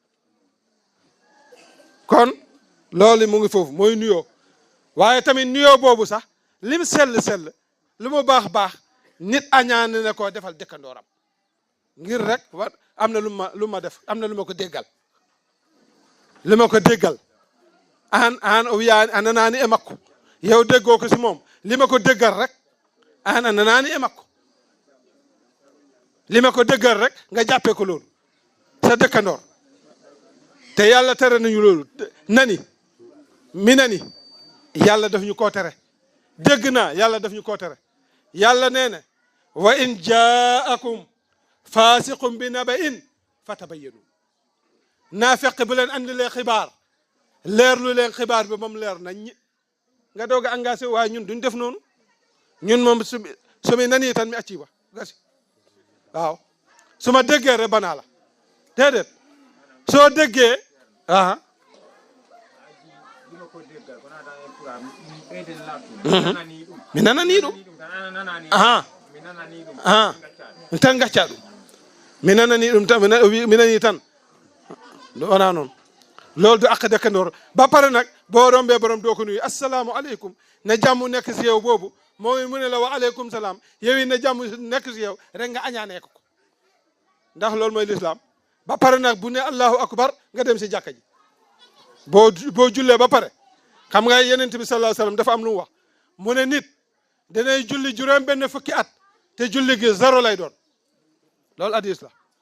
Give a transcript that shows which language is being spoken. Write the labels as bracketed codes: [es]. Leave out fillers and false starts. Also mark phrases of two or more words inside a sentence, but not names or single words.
[wo] kon loolu mu ngi foofu mooy nuyoo waaye tamit nuyoo boobu sax lim sell lu mu baax nit añaane ne koo defal dëkkandooram ngir rek am na lu ma def am na lu ma ko déggal [ff] an o wiyaani a nanaani e makko [wo] yow déggoo ko si moom li ma ko déggal rek [ff] an a nanaani e makko [wo] li ma ko déggal rek nga jàppee ko loolu sa dëkkandoor te yàlla tere nañu loolu mi nani yàlla daf ñu koo tere dégg naa yàlla daf ñu koo tere yàlla nee na [ar] وإن جاءكم فاسق بنبإ فتبينوا [wo] naa fekk bu leen andilee xibaar leerlu leen xibaar bi moom leer nañ nga doog a engagé waaye ñun duñ def noonu ñun moom [ff] sumi nani tan mi acci wa gasi [wo] waaw su ma déggee rek banaa la déedéet soo déggee [ff] mi nananii ɗum tan gacca ɗum mi nananii ɗum tan mi nanii tan wona noon [wo] loolu du àq dëkkandoor ba pare nag boo rombee borom doo ko nuyu [ar] السلام عليكم [wo] na jàmm nekk si yow boobu mooy mu ne la [ar] وعليكم السلام [wo] yow yi na jàmm nekk si yow rek nga añaanee ko ndax loolu mooy lislaam ba pare nag bu ne [ar] الله أكبر [wo] nga dem si jàkka ji boo jullee ba pare xam nga yenent bi [ar] صلى الله عليه وسلم [wo] dafa am lu mu wax mu ne nit danay julli juróom benn fukki at te julli gi zéro lay doon loolu hadis la